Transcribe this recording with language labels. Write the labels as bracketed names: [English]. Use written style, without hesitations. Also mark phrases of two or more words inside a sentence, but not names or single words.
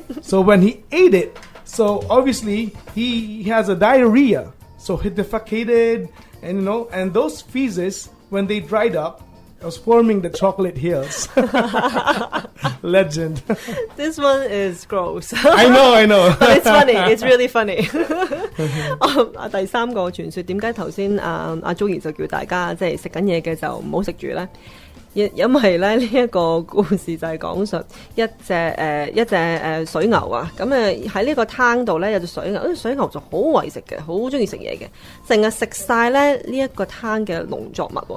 [English] So when he ate it, so obviously he has a diarrhea. So he defecated, and those feces, when they dried up, it was forming the chocolate hills. Legend. This one is gross. I know. But it's funny. It's really funny. [Cantonese] 第三個傳說，點解頭先阿 Joey 就叫大家即係食緊嘢嘅就唔好食住呢？因為咧呢一個故事就係講述一隻水牛啊，咁喺呢個灘度咧有隻水牛，呢隻水牛就好為食嘅，好中意食嘢嘅，成日食晒咧呢一個灘嘅農作物喎。